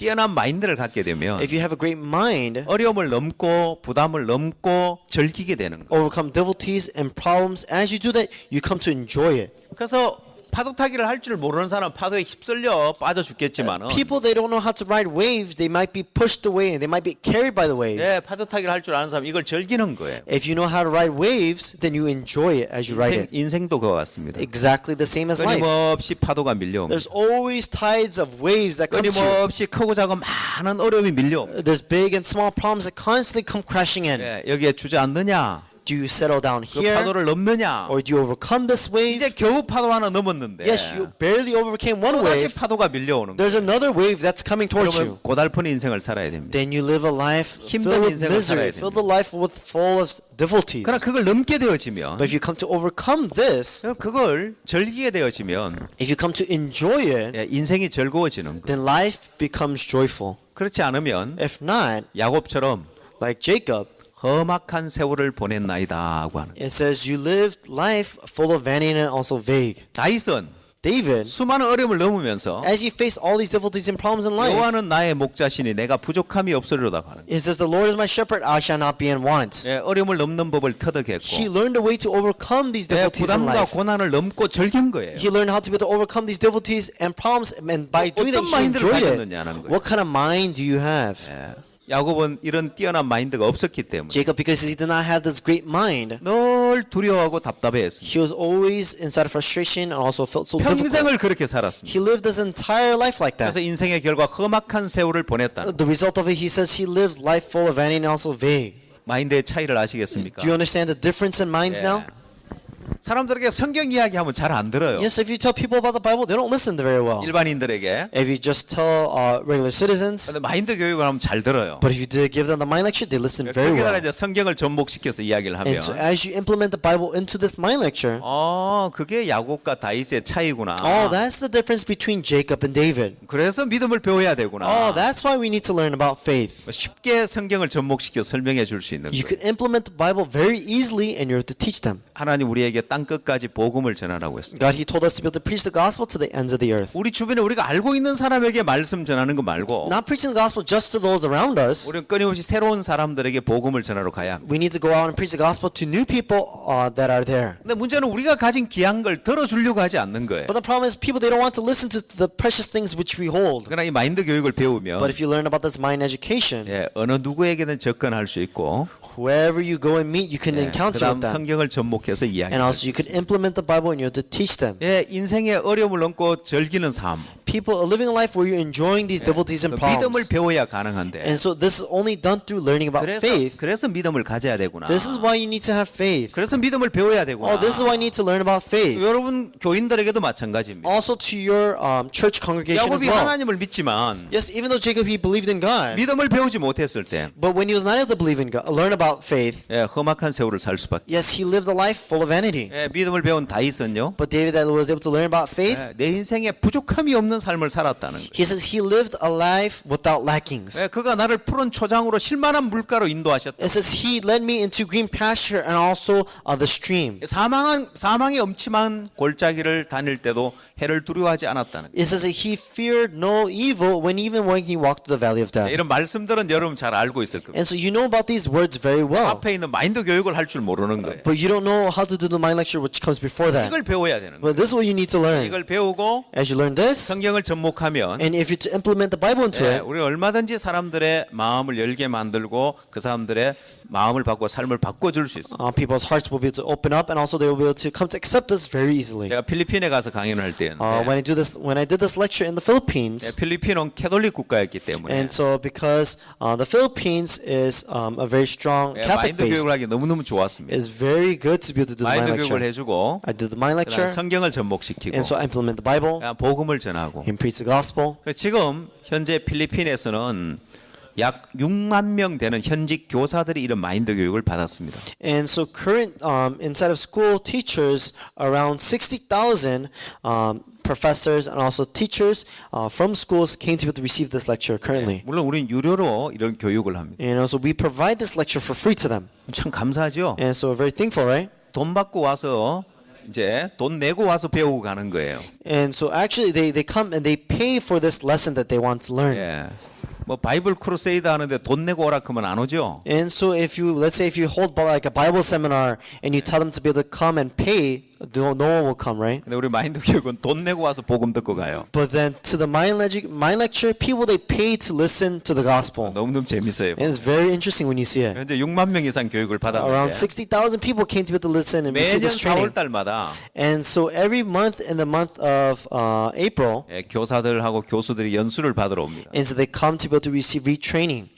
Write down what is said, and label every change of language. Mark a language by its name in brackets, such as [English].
[Korean] 뛰어난 마인드를 갖게 되면 [English] If you have a great mind, [Korean] 어려움을 넘고 부담을 넘고 즐기게 되는 거예요. [English] overcome difficulties and problems, as you do that, you come to enjoy it. [Korean] 그래서 파도 타기를 할 줄 모르는 사람 파도에 휩쓸려 빠져 죽겠지만은 [English] People, they don't know how to ride waves, they might be pushed away and they might be carried by the waves. [Korean] 예, 파도 타기를 할 줄 아는 사람 이걸 즐기는 거예요. [English] If you know how to ride waves, then you enjoy it as you ride it. [Korean] 인생도 그와 같습니다. [English] Exactly the same as life. [Korean] 끊임없이 파도가 밀려옵니다. [English] There's always tides of waves that come to you. [Korean] 끊임없이 크고 작은 많은 어려움이 밀려옵니다. [English] There's big and small problems that constantly come crashing in. [Korean] 예, 여기에 주저앉느냐? [English] Do you settle down [Korean] 그 [English] here, [Korean] 파도를 넘느냐? [English] or do you overcome this wave? [Korean] 이제 겨우 파도 하나 넘었는데 [English] Yes, you barely overcame one [Korean] 또 다시 [English] wave. [Korean] 파도가 밀려오는 거예요. [English] There's another wave that's coming towards [Korean] 그러면 [English] you. [Korean] 고달픈 인생을 살아야 됩니다. [English] Then you live a life [Korean] 힘든 [English] filled with [Korean] 인생을 살아야 [English] misery, filled with life with full of difficulties. [Korean] 그러나 그걸 넘게 되어지면 [English] But if you come to overcome this, [Korean] 그걸 즐기게 되어지면 [English] if you come to enjoy it, [Korean] 예, 인생이 즐거워지는 거예요. [English] then life becomes joyful. [Korean] 그렇지 않으면 [English] If not, [Korean] 야곱처럼 [English] like Jacob, [Korean] 험악한 세월을 보냈나이다 하고 하는. [English] it says you lived life full of vanity and also vague. [Korean] 다윗은 [English] David, [Korean] 수많은 어려움을 넘으면서 [English] as he faced all these difficulties and problems in life, [Korean] 여호와는 나의 목자시니 내가 부족함이 없으리로다 하는. [English] it says the Lord is my shepherd, I shall not be in want. [Korean] 예, 어려움을 넘는 법을 [English] He [Korean] 터득했고 [English] learned a way to overcome these [Korean] 예, [English] difficulties in [Korean] 부담과 [English] life. [Korean] 고난을 넘고 즐긴 거예요. [English] He learned how to be able to overcome these difficulties and problems, and by doing that, he [Korean] 마인드를 [English] enjoyed [Korean] 가졌느냐는 [English] it. [Korean] 거예요. [English] What kind of mind do you have? [Korean] 야곱은 이런 뛰어난 마인드가 없었기 때문에 [English] Jacob, because he did not have this great mind, [Korean] 늘 두려워하고 답답해했습니다. [English] he was always inside of frustration and also felt so difficult. [Korean] 평생을 그렇게 살았습니다. [English] He lived his entire life like that. [Korean] 그래서 인생의 결과 험악한 세월을 보냈다. [English] The result of it, he says he lived life full of vanity and also vague. [Korean] 마인드의 차이를 아시겠습니까? [English] Do you understand the difference in minds now? [Korean] 사람들에게 성경 이야기하면 잘 안 들어요. [English] Yes, if you tell people about the Bible, they don't listen very well. [Korean] 일반인들에게. [English] If you just tell regular citizens, [Korean] 근데 마인드 교육을 하면 잘 들어요. [English] but if you do give them the mind lecture, they listen very [Korean] 거기다가 [English] well. [Korean] 이제 성경을 접목시켜서 이야기를 하면 [English] And so as you implement the Bible into this mind lecture, [Korean] 그게 야곱과 다윗의 차이구나. [English] oh, that's the difference between Jacob and David. [Korean] 그래서 믿음을 배워야 되구나. [English] Oh, that's why we need to learn about faith. [Korean] 쉽게 성경을 접목시켜 설명해 줄 수 있는 [English] You [Korean] 거예요. [English] can implement the Bible very easily and you're to teach them. [Korean] 하나님 우리에게 땅 끝까지 복음을 전하라고 했습니다. [English] God, He told us to be able to preach the gospel to the ends of the earth. [Korean] 우리 주변에 우리가 알고 있는 사람에게 말씀 전하는 거 말고 [English] Not preaching the gospel just to those around us. [Korean] 우리는 끊임없이 새로운 사람들에게 복음을 전하러 가야 합니다. [English] We need to go out and preach the gospel to new people that are there. [Korean] 근데 문제는 우리가 가진 귀한 걸 들어주려고 하지 않는 거예요. [English] But the problem is people, they don't want to listen to the precious things which we hold. [Korean] 그러나 이 마인드 교육을 배우면 [English] But if you learn about this mind education, [Korean] 예, 어느 누구에게든 접근할 수 있고 [English] whoever you go and meet, you can encounter [Korean] 그다음 [English] with them. [Korean] 성경을 접목해서 [English] And [Korean] 이야기할 [English] also so you could implement the Bible and you have to teach them. [Korean] 예, 인생의 어려움을 넘고 즐기는 삶. [English] People are living a life where you're enjoying these difficulties and [Korean] 그 믿음을 [English] problems. [Korean] 배워야 가능한데. [English] And so this is only done through learning about faith. [Korean] 그래서 믿음을 가져야 되구나. [English] This is why you need to have faith. [Korean] 그래서 믿음을 배워야 되구나. [English] Oh, this is why you need to learn about faith. [Korean] 여러분 교인들에게도 마찬가지입니다. [English] Also to your church congregation as [Korean] 야곱이 [English] well. [Korean] 하나님을 믿지만 [English] Yes, even though Jacob, he believed in God, [Korean] 믿음을 배우지 못했을 때 [English] but when he was not able to believe in God, learn about faith, [Korean] 예, 험악한 세월을 살 수밖에. [English] yes, he lived a life full of vanity. [Korean] 예, 믿음을 배운 다윗은요. [English] But David that was able to learn about faith, [Korean] 예, 내 인생에 부족함이 없는 삶을 살았다는 거예요. [English] he says he lived a life without lackings. [Korean] 예, 그가 나를 푸른 초장으로 쉴만한 물가로 인도하셨다. [English] It says he led me into green pasture and also the stream. [Korean] 사망의 엄침한 골짜기를 다닐 때도 해를 두려워하지 않았다는 거예요. [English] It says that he feared no evil even when he walked through the valley of death. [Korean] 이런 말씀들은 여러분 잘 알고 있을 겁니다. [English] And so you know about these words very well, [Korean] 앞에 있는 마인드 교육을 할 줄 모르는 거예요. [English] but you don't know how to do the mind lecture which comes before that. [Korean] 이걸 배워야 되는 거예요. [English] But this is what you need to learn. [Korean] 이걸 배우고 [English] As you learn this, [Korean] 성경을 접목하면 [English] and if you to implement the Bible into [Korean] 예, [English] it, [Korean] 우리 얼마든지 사람들의 마음을 열게 만들고 그 사람들의 마음을 바꾸고 삶을 바꿔줄 수 있습니다. [English] people's hearts will be able to open up, and also they will be able to come to accept us very easily. [Korean] 제가 필리핀에 가서 강연을 할 때였는데 [English] When I did this lecture in the Philippines, [Korean] 필리핀은 캐톨릭 국가였기 때문에 [English] and so because the Philippines is a very strong Catholic [Korean] 마인드 [English] based, [Korean] 교육을 하기 너무너무 좋았습니다. [English] it's very good to be able to do the mind [Korean] 마인드 교육을 [English] lecture. [Korean] 해주고 [English] I did the mind [Korean] 그다음에 [English] lecture, [Korean] 성경을 접목시키고 [English] and so I implement the Bible [Korean] 복음을 전하고 [English] and preach the gospel. [Korean] 지금 현재 필리핀에서는 약 6만 명 되는 현직 교사들이 이런 마인드 교육을 받았습니다. [English] And so current inside of school teachers, around 60,000 professors and also teachers from schools came to be able to receive this lecture currently. [Korean] 물론 우리는 유료로 이런 교육을 합니다. [English] And also we provide this lecture for free to them. [Korean] 참 감사하죠. [English] And so we're very thankful, right? [Korean] 돈 받고 와서 이제 돈 내고 와서 배우고 가는 거예요. [English] And so actually they come and they pay for this lesson that they want to learn. [Korean] 예. 뭐 바이블 크루세이드 하는데 돈 내고 오라 그러면 안 오죠. [English] And so if you, let's say if you hold like a Bible seminar and you tell them to be able to come and pay, no one will come, right? [Korean] 근데 우리 마인드 교육은 돈 내고 와서 복음 듣고 가요. [English] But then to the mind lecture, people they pay to listen to the gospel. [Korean] 너무너무 재밌어요. [English] And it's very interesting when you see it. [Korean] 현재 6만 명 이상 교육을 [English] Around 60,000 people came to be able to listen and receive [Korean] 매년 [English] this training. [Korean] 4월 달마다 [English] And so every month in the month of April, [Korean] 교사들하고 교수들이 연수를 받으러 옵니다. [English] and so they come to be able to receive retraining.